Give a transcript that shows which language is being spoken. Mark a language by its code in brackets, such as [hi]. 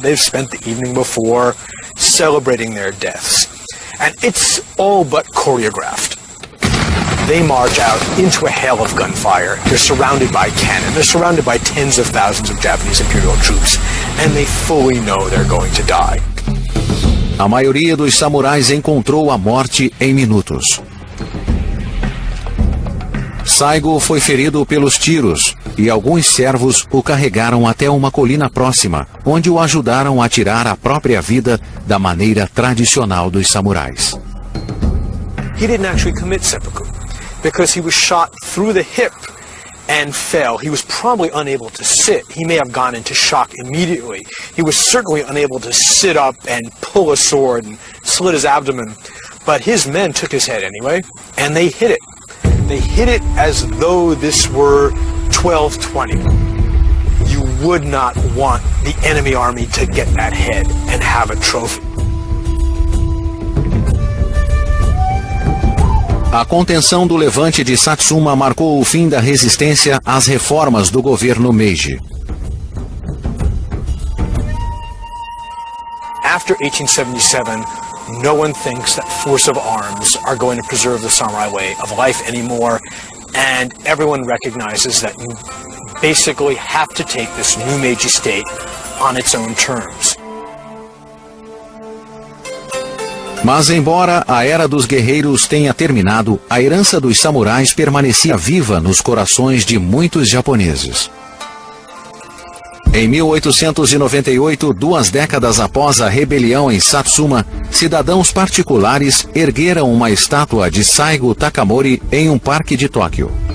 [en] They've spent the evening before celebrating their deaths. And it's all but choreographed. They march out into a hail of gunfire. They're surrounded by cannon. They're surrounded by tens of thousands of Japanese imperial troops. And they fully know they're going to die. [pt] A maioria dos samurais encontrou a morte em minutos. Saigo foi ferido pelos tiros e alguns servos o carregaram até uma colina próxima, onde o ajudaram a tirar a própria vida da maneira tradicional dos samurais. [en] He didn't actually commit seppuku because he was shot through the hip and fell. He was probably unable to sit. He may have gone into shock immediately. He was certainly unable to sit up and pull a sword and slit his abdomen. But his men took his head anyway, and they hit it. They hit it as though this were 1220. You would not want the enemy army to get that head and have a trophy. [pt] A contenção do levante de Satsuma marcou o fim da resistência às reformas do governo Meiji. [en] After 1877, no one thinks that force of arms are going to preserve the samurai way of life anymore, and everyone recognizes that you basically have to take this new Meiji state on its own terms. [pt] Mas embora a Era dos Guerreiros tenha terminado, a herança dos samurais permanecia viva nos corações de muitos japoneses. Em 1898, 2 décadas após a rebelião em Satsuma, cidadãos particulares ergueram uma estátua de Saigo Takamori em um parque de Tóquio.